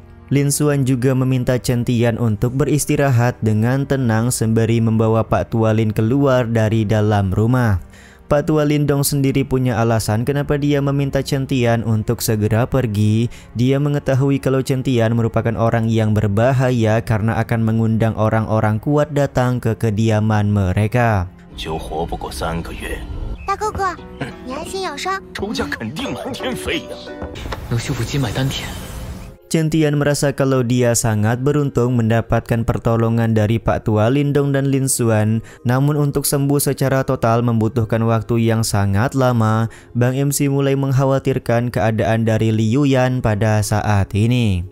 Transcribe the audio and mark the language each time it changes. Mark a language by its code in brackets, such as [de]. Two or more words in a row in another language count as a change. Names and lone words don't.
[id] Lin Xuan juga meminta Chen Tian untuk beristirahat dengan tenang sembari membawa Pak Tua Lin keluar dari dalam rumah. Pak Tua Lindong sendiri punya alasan kenapa dia meminta Chen Tian untuk segera pergi. Dia mengetahui kalau Chen Tian merupakan orang yang berbahaya karena akan mengundang orang-orang kuat datang ke kediaman mereka. [zh] 就活不过3个月。大哥哥，你爱心养伤，仇家肯定满天飞呀！能修补经脉丹田。 [id] Chen Tian merasa kalau dia sangat beruntung mendapatkan pertolongan dari Pak Tua Lindong dan Lin Xuan. Namun untuk sembuh secara total membutuhkan waktu yang sangat lama. Bang MC mulai mengkhawatirkan keadaan dari Liu Yan pada saat ini.